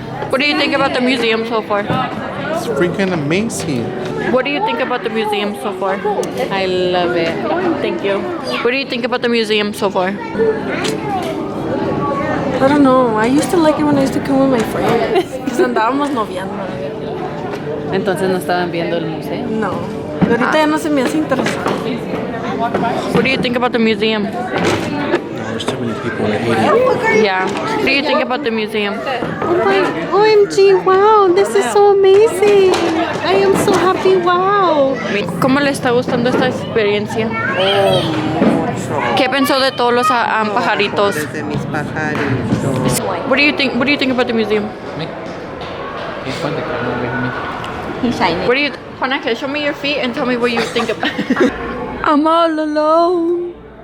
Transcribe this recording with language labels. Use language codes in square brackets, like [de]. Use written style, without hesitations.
[en] What do you think about the museum so far? It's freaking amazing. What do you think about the museum so far? I love it. Thank you. What do you think about the museum so far? I don't know. I used to like it when I used to come with my friends. Because [es] andábamos noviando. Entonces no estaban viendo el museo. No. Ahorita ya no se me hace interesante. [en] What do you think about the museum? No, there's too many people and I hate it. Yeah. What do you think about the museum? OMG, wow, this is so amazing. I am so happy, wow. [es] ¿Cómo le está gustando esta experiencia? ¿Qué pensó de todos los pajaritos? Desde mis pajaritos. [en] What do you think about the museum? He's shiny. What do you Juanaca, show me your feet and tell me what you think about I'm all alone.